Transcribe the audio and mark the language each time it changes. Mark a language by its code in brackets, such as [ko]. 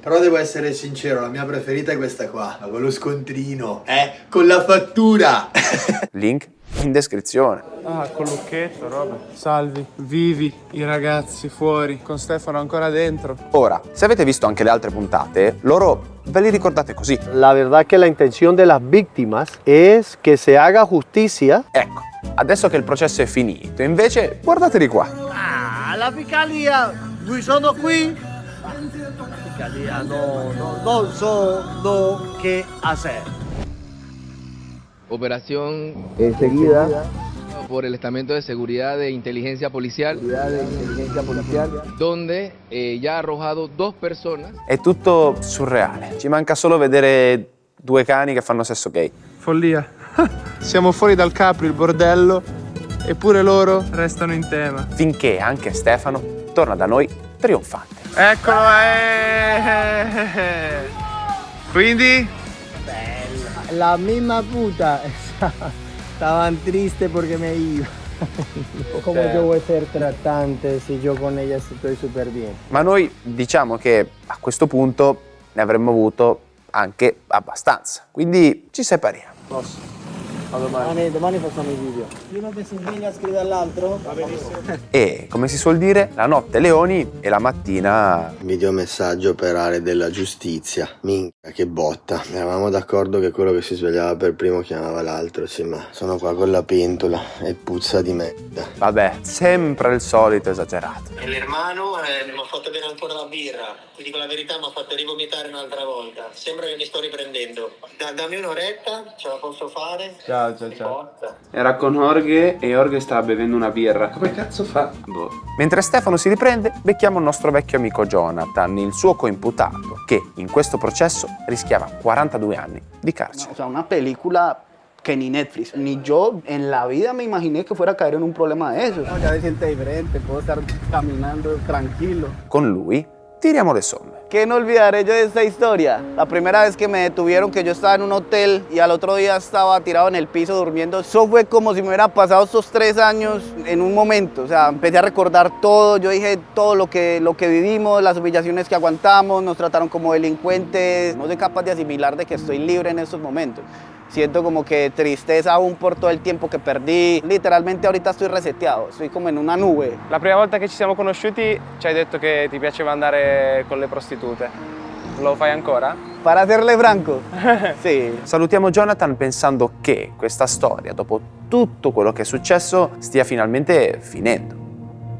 [it] Però devo essere sincero, la mia preferita è questa qua, con lo scontrino, con la fattura. Link in descrizione. Ah, col lucchetto, roba. Salvi, vivi, i ragazzi fuori, con Stefano ancora dentro. Ora, se avete visto anche le altre puntate, loro ve li ricordate così. [es] La verdad que la intención de las víctimas es que se haga justicia. [it] Ecco, adesso che il processo è finito, invece, guardateli qua. Ah, la fiscalía, qui sono qui. [es] La fiscalía no so qué hacer. Operación Enseguida, por el Estamento de Seguridad de Inteligencia Policial, donde ya ha arrojado 2 personas. [it] È tutto surreale. Ci manca solo vedere 2 cani che fanno sesso gay. Follia. Siamo fuori dal Capri, il bordello, eppure loro restano in tema. Finché anche Stefano torna da noi trionfante. Eccolo, Quindi? [es] La misma puta estaban tristes porque me iba. ¿Cómo yo voy a ser tratante si yo con ella estoy súper bien? [it] Ma noi diciamo che a questo punto ne avremmo avuto anche abbastanza. Quindi ci separiamo. Posso? Domani facciamo i video. Prima che si sveglia scrive all'altro. Va benissimo. E, come si suol dire, la notte leoni e la mattina... Videomessaggio per aree della giustizia. Minchia, che botta. Eravamo d'accordo che quello che si svegliava per primo chiamava l'altro, sì, ma sono qua con la pentola e puzza di merda. Vabbè, sempre il solito esagerato. E l'ermano mi ha fatto bere ancora la birra. Ti dico la verità, mi ha fatto rivomitare un'altra volta. Sembra che mi sto riprendendo. Dammi un'oretta, ce la posso fare? Ciao. Era con Jorge e Jorge stava bevendo una birra. Come cazzo fa? Boh. Mentre Stefano si riprende, becchiamo il nostro vecchio amico Jonathan, il suo coimputato, che in questo processo rischiava 42 anni di carcere. [es] O sea, una película que ni Netflix, ni yo en la vida me imaginé que fuera a caer en un problema de esos. No, ya me siento diferente, puedo estar caminando tranquilo. [it] Con lui tiriamo le somme. [es] ¿Qué no olvidaré yo de esta historia? La primera vez que me detuvieron, que yo estaba en un hotel y al otro día estaba tirado en el piso durmiendo, eso fue como si me hubiera pasado estos 3 años en un momento. O sea, empecé a recordar todo, yo dije todo lo que vivimos, las humillaciones que aguantamos, nos trataron como delincuentes. No soy capaz de asimilar de que estoy libre en estos momentos. Siento como que tristeza aún por todo el tiempo que perdí. Literalmente ahorita estoy reseteado, estoy [it] come in una nube. La prima volta che ci siamo conosciuti ci hai detto che ti piaceva andare con le prostitute. Lo fai ancora? [es] Para serle franco? Sì. [it] Salutiamo Jonathan pensando che questa storia, dopo tutto quello che è successo, stia finalmente finendo.